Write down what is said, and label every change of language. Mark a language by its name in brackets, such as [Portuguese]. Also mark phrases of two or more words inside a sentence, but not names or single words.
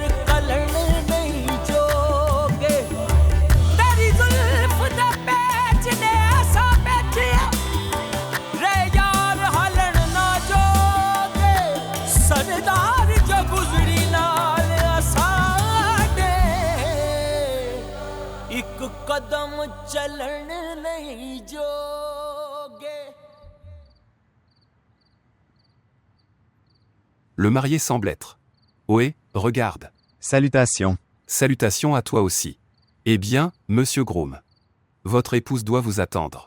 [Punjabi] ਕਲਣ ਨਹੀਂ ਜੋਗੇ ਤੇਰੀ ਜ਼ੁਲਫ ਦਾ ਪੈਚ ਨੇ ਅਸਾਂ ਬੈਠਿਆ ਰੇ ਯਾਰ ਹਲਣ ਨਾ ਜੋਗੇ ਸਰਦਾਰ ਜੋ ਗੁਜ਼ਰੀ ਨਾਲ ਅਸਾਡੇ ਇੱਕ ਕਦਮ ਚੱਲਣ [French] Le marié semble être. Ohé, regarde. Salutations. Salutations à toi aussi. Eh bien, monsieur Groom. Votre épouse doit vous attendre.